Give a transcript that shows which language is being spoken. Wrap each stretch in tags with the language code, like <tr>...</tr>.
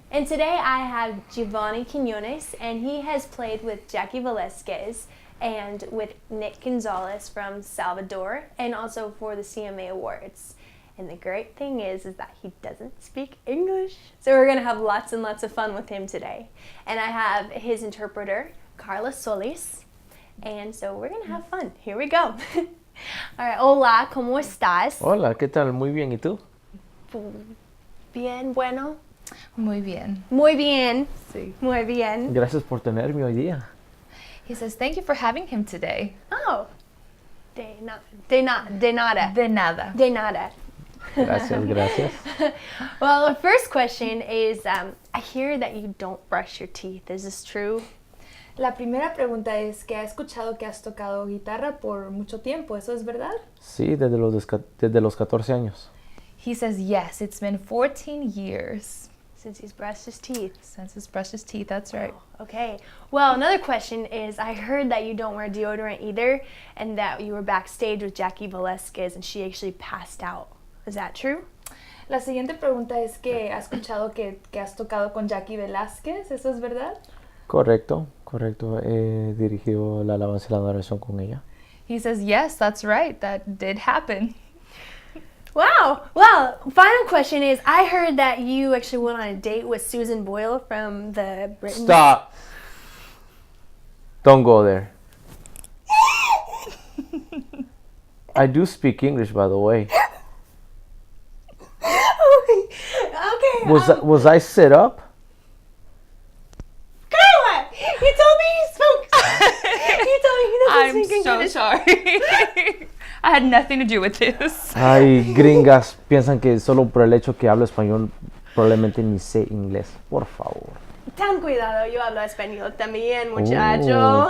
<en>And today I have Giovanni Quinonez and he has played with Jaci Valesquez and with Nick Gonzalez from Salvador and also for the CMA Awards. And the great thing is that he doesn't speak English. So we're gonna have lots and lots of fun with him today. And I have his interpreter, Carla Solis. And so we're gonna have fun. Here we go. All right,</en> <es>hola, ¿cómo estás? Hola, ¿qué tal? Muy bien, ¿y tú? Bien, bueno. Muy bien. Muy bien. Sí. Muy bien. Gracias por tenerme hoy día.</es> <en>He says, thank you for having him today.</en> <es>Oh. De nada. De nada. De nada. Gracias, gracias.</es> <en>Well, the first question is, I hear that you don't brush your teeth. Is this true?</en> <es>La primera pregunta es que ha escuchado que has tocado guitarra por mucho tiempo. ¿Eso es verdad? Sí, desde los 14 años.</es> <en>He says, yes, it's been 14 years. Since he's brushed his teeth. Since he's brushed his teeth, that's right. Oh, okay. Well, another question is, I heard that you don't wear deodorant either, and that you were backstage with Jaci Valesquez and she actually passed out. Is that true?</en> <es>La siguiente pregunta es que ha escuchado que has tocado con Jaci Velázquez. ¿Eso es verdad? Correcto. He dirigido la alabanza y la adoración con ella.</es> <en>He says, yes, that's right. That did happen. Wow. Well, final question is, I heard that you actually went on a date with Susan Boyle from the Britain. Stop. Don't go there. I do speak English, by the way. Okay. Was I set up? Carla, you told me you spoke. You told me he doesn't I'm speak so English. sorry. I had nothing to do with this.</en> <es>Ay, gringas piensan que solo por el hecho que hablo español probablemente ni sé inglés. Por favor. Ten cuidado, yo hablo español también, muchacho.</es>